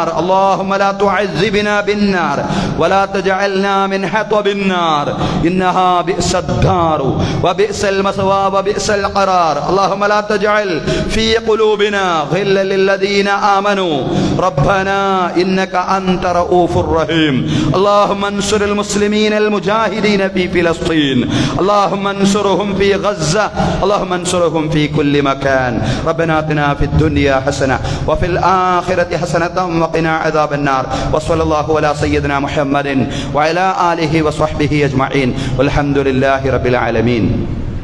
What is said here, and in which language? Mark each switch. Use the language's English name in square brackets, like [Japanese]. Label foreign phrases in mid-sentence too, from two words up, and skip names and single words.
[Arabic] اللهم لا تعذبنا بالنار ولا تجعلنا من حطب النار إنها بئس الدار وبئس المأوى وبئس القرار. اللهم لا تجعل في قلوبنا غلا للذين آمنوا ربنا إنك أنت رؤوف رحيم. اللهم انصر المسلمين المجاهدين في فلسطين، اللهم انصرهم في غزة، اللهم انصرهم في كل مكان. ربنا آتنا في الدنيا حسنة وفي الآخرة حسنة وقنا عذاب النار. وصلى الله على سيدنا محمد وعلى آله وصحبه أجمعين والحمد لله رب العالمين.